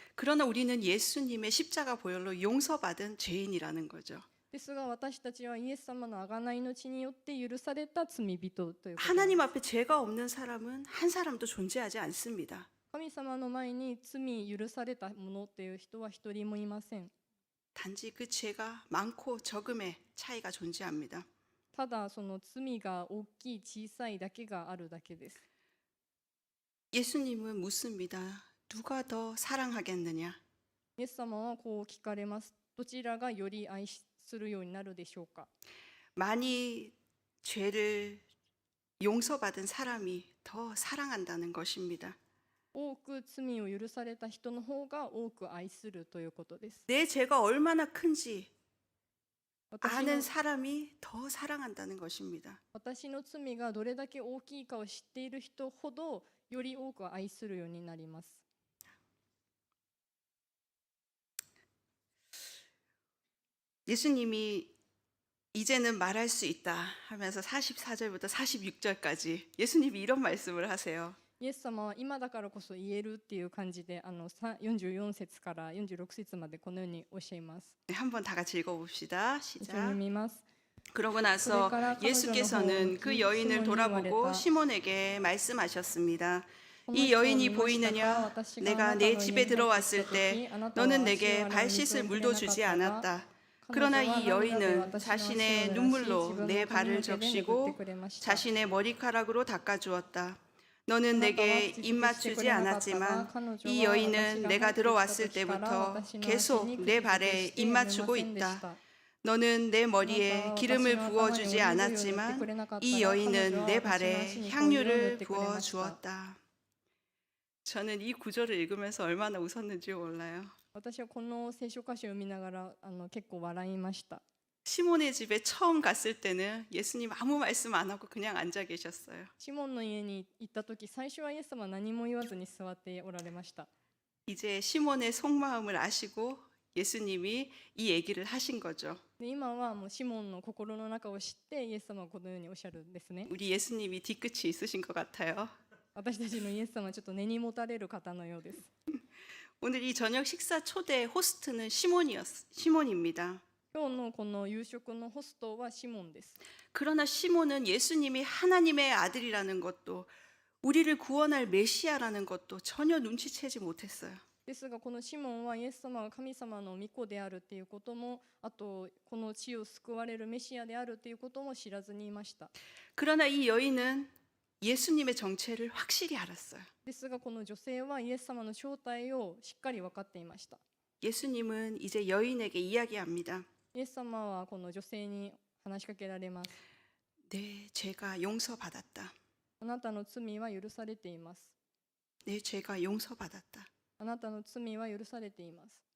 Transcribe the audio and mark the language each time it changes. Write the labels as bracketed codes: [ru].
[ko] 그러나 우리는 예수님의 십자가 보혈로 용서받은 죄인이라는 거죠. [ja] ですが私たちはイエス様の贖いの血によって許された罪人ということです。 [ko] 하나님 앞에 죄가 없는 사람은 한 사람도 존재하지 않습니다. [ja] 神様の前に罪許された者っていう人は一人もいません。 [ko] 단지 그 죄가 많고 적음의 차이가 존재합니다. [ja] ただその罪が大きい小さいだけがあるだけです。 [ko] 예수님은 묻습니다. 누가 더 사랑하겠느냐? [ja] イエス様はこう聞かれます。どちらがより愛するようになるでしょうか。 [ko] 많이 죄를 용서받은 사람이 더 사랑한다는 것입니다. [ja] 多く罪を許された人の方が多く愛するということです。 [ko] 내 죄가 얼마나 큰지 [ja] 私 [ko] 아는 [ja] の [ko] 사람이 더 사랑한다는 것입니다. [ja] 私の罪がどれだけ大きいかを知っている人ほどより多く愛するようになります。 [ko] 예수님이 이제는 말할 수 있다 하면서 44절부터 46절까지 예수님이 이런 말씀을 하세요. [ja] イエス様は今だからこそ言えるっていう感じで44節から46節までこのようにおっしゃいます。 [ko] 네, 한번 다 같이 읽어봅시다. [ja] 一緒に [ko] 시작. [ja] 見ます。 [ko] 그러고 나서 예수께서는 그 여인을 돌아보고 시몬에게 말씀하셨습니다. 이 여인이 보이느냐? 내가 내 집에 들어왔을 때 너는 내게 발 씻을 물도 주지 않았다. 그러나 이 여인은 자신의 눈물로 내 발을 적시고 자신의 머리카락으로 닦아주었다. 너는 내게 입맞추지 않았지만 이 여인은 내가 들어왔을 때부터 계속 내 발에 입맞추고 있다. 너는 내 머리에 기름을 부어주지 않았지만 이 여인은 내 발에 향유를 부어주었다. 저는 이 구절을 읽으면서 얼마나 웃었는지 몰라요. [ja] 私はこの聖書箇所を読みながら結構笑いました。 [ko] 시몬의 집에 처음 갔을 때는 예수님 아무 말씀 안 하고 그냥 앉아 계셨어요. [ja] シモンの家に行った時、最初はイエス様は何も言わずに座っておられました。 [ko] 이제 시몬의 속마음을 아시고 예수님이 이 얘기를 하신 거죠. [ja] で今はもうシモンの心の中を知ってイエス様はこのようにおっしゃるんですね。 [ko] 우리 예수님이 뒤끝이 있으신 것 같아요. [ja] 私たちのイエス様はちょっと根に持たれる方のようです。 [ko] 오늘 이 저녁 식사 초대 호스트는 시몬입니다. [ja] 今日のこの夕食のホストはシモンです。 [ko] 그러나 시몬은 예수님이 하나님의 아들이라는 것도 우리를 구원할 메시아라는 것도 전혀 눈치채지 못했어요. [ja] ですがこのシモンはイエス様が神様の御子であるということも、あとこの地を救われるメシアであるということも知らずにいました。 [ko] 그러나 이 여인은 예수님의 정체를 확실히 알았어요. [ja] ですがこの女性はイエス様の正体をしっかり分かっていました。 [ko] 예수님은 이제 여인에게 이야기합니다. [ja] イエス様はこの女性に話しかけられます。 [ko] 내 죄가 용서받았다. [ja] あなたの罪は許されています。 [ko] 내 죄가 용서받았다. [ja] あなたの罪は許されています。